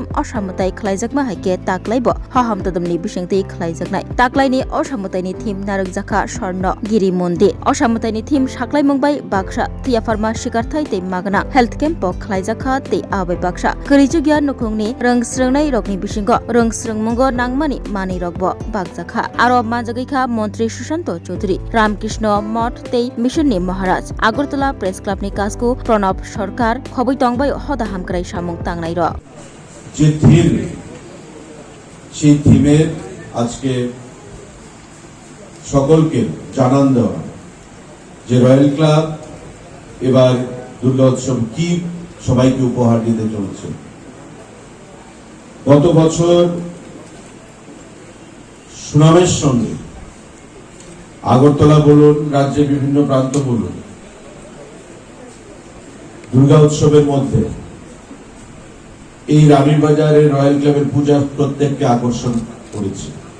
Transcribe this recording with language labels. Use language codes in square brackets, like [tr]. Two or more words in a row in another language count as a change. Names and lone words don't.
[trp] असामताई खलाइजाकमा हाइके ताकलाइबो हाहामतदमनि बिसिंथि खलाइजाकनाय ताकलाइनि असामताईनि थीम नारकजाखा स्वर्ण गिरि मन्दिर असामताईनि थीम साकलाई मुंबाई बाक्सा थैयाफारमा शिकारथाई तै मागना [en] health camp [trp] खलाइजाखा तै आबै बाक्सा करिजुगिया नुखुंनि रोंस्रोंनाय रगनि बिसिंग रोंस्रोंमुंगो नांमानि मानि रगबो बागजाखा आरो मानजागैखा मन्त्री सुशांत चौधरी रामकृष्ण मठ तै मिशननि महाराज आगरतला प्रेस क्लाबनि काजको प्रणब सरकार खबै तंबाय हदा हामक्राय सामुं तांनाय र [bn] যে থিম সেই থিমের আজকে সকলকে জানান দেওয়া যে রয়্যাল ক্লাব এবার দুর্গা উৎসব কি সবাইকে উপহার দিতে চলছে। গত বছর সুনামের সঙ্গে আগরতলা বলুন, রাজ্যের বিভিন্ন প্রান্ত বলুন, দুর্গা উৎসবের মধ্যে এই রানীর বাজারের রয়্যাল ক্লাবের পূজা প্রত্যেককে আকর্ষণ করেছে।